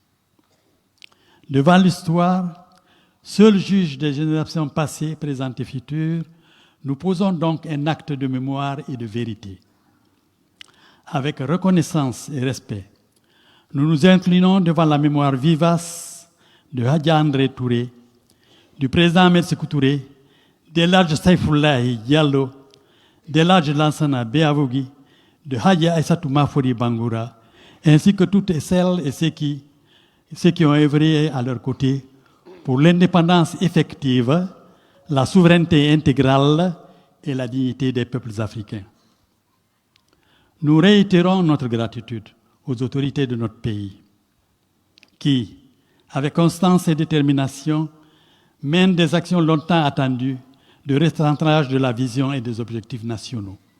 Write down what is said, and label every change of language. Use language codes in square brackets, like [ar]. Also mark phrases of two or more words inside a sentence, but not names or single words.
[fr] Devant l'histoire, seul juge des générations passées, présentes et futures, nous posons donc un acte de mémoire et de vérité. Avec reconnaissance et respect, nous nous inclinons devant la mémoire vivace de Hadja André Touré, du président Ahmed Sékou Touré, d'El-Hadj Saïfoulahi Diallo, d'El-Hadj Lansana Beavogui, de Hadja Aïssatou Mafori Bangoura, ainsi que toutes celles et ceux qui ont œuvré à leur côté pour l'indépendance effective, la souveraineté intégrale et la dignité des peuples africains. Nous réitérons notre gratitude aux autorités de notre pays qui, avec constance et détermination, mènent des actions longtemps attendues de recentrage de la vision et des objectifs nationaux.